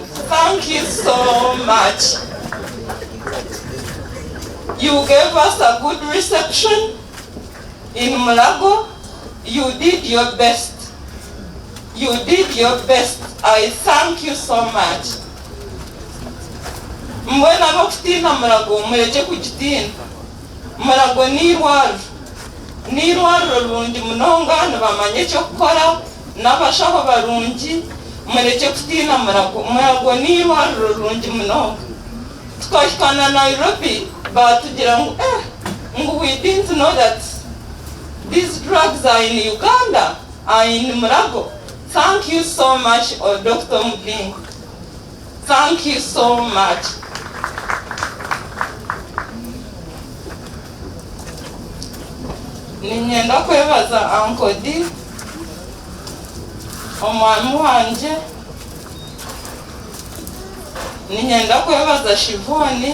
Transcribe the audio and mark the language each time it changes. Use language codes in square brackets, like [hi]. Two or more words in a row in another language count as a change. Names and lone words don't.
[en] Thank you so much. You gave us a good reception in Mulago. You did your best. You did your best. I thank you so much. [nyn] Mbona bakutina Mulago, mweje kujitina. Mulago ni rwaro rundi munonga nabamanye cyo gukora n'abashaho barungi mureke kutina Mulago ni rwaro rundi munonga. Tukashikana Nairobi batugira ngo [en] we didn't know that these drugs are in Uganda, are in Mulago. Thank you so much, Dr. Muding. Thank you so much. [nyn] Ninyenda kwebaza Uncle D, omwami wanje. Ninyenda kwebaza Shivoni.